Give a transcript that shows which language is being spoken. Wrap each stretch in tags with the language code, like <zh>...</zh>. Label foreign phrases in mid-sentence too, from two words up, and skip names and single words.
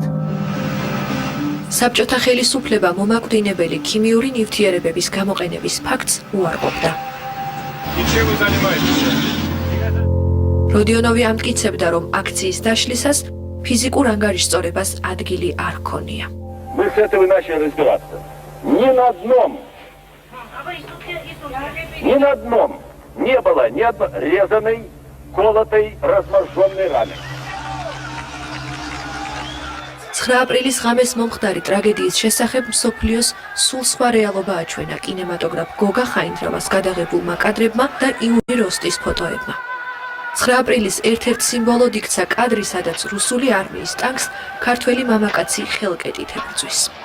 <ka>საბჭოთა ხელისუფლება მომაკვდინებელი ქიმიური ნივთიერებების გამოყენების ფაქტს უარყოფდა. როდიონოვი ამტკიცებდა, რომ აქციის დაშლისას физикურ ангარიშწორებას ადგილი არ ჰქონია.</ka> <ru>Мы с этого начали разбираться. Ни на одном не было ни одной резаной, колотой, разморженной раны.</ru> <ka>9 აპრილის ღამეს მომხდარი ტრაგედიის შესახებ მსოფლიოს სულ სხვა რეალობა აჩვენა კინემატოგრაფ გოგა ხაინდრავას გადაღებულმა კადრებმა და იური როსტის ფოტოებმა. 9 აპრილის ერთ-ერთ სიმბოლოდ იქცა კადრი, სადაც რუსული არმიის ტანკს ქართველი მამაკაცი ხელკეტით ებრძვის.</ka>